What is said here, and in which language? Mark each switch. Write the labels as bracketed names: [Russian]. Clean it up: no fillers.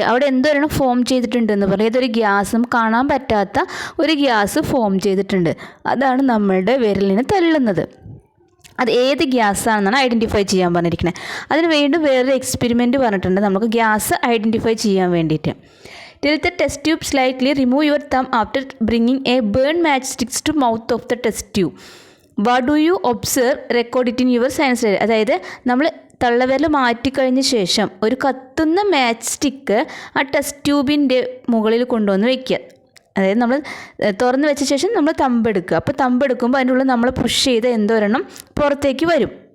[Malayalam] അവിടെ എന്തോരെണ്ണം ഫോം ചെയ്തിട്ടുണ്ടെന്ന് പറയും. ഏതൊരു ഗ്യാസും കാണാൻ പറ്റാത്ത ഒരു ഗ്യാസ് ഫോം ചെയ്തിട്ടുണ്ട്. അതാണ് നമ്മളുടെ വിരലിനെ തള്ളുന്നത്. അത് ഏത് ഗ്യാസാണെന്നാണ് ഐഡൻറ്റിഫൈ ചെയ്യാൻ പറഞ്ഞിരിക്കുന്നത്. അതിന് വീണ്ടും വേറൊരു എക്സ്പെരിമെൻറ്റ് പറഞ്ഞിട്ടുണ്ട് നമുക്ക് ഗ്യാസ് ഐഡൻറ്റിഫൈ ചെയ്യാൻ വേണ്ടിയിട്ട്. [English] Tilt the test tube slightly. Remove your thumb after bringing a burn matchsticks to mouth of the test tube. What do you observe? Record it in your science diary. [Malayalam] അതായത് നമ്മൾ തള്ളവിരൽ മാറ്റിക്കഴിഞ്ഞ ശേഷം ഒരു കത്തുന്ന match stick ആ test ട്യൂബിൻ്റെ മുകളിൽ കൊണ്ടുവന്ന് വയ്ക്കുക. അതായത് നമ്മൾ തുറന്ന് വെച്ച ശേഷം നമ്മൾ തമ്പെടുക്കുക. അപ്പോൾ തമ്പെടുക്കുമ്പോൾ അതിൻ്റെ ഉള്ളിൽ നമ്മൾ പുഷ് ചെയ്ത് എന്തോരെണ്ണം പുറത്തേക്ക് വരും.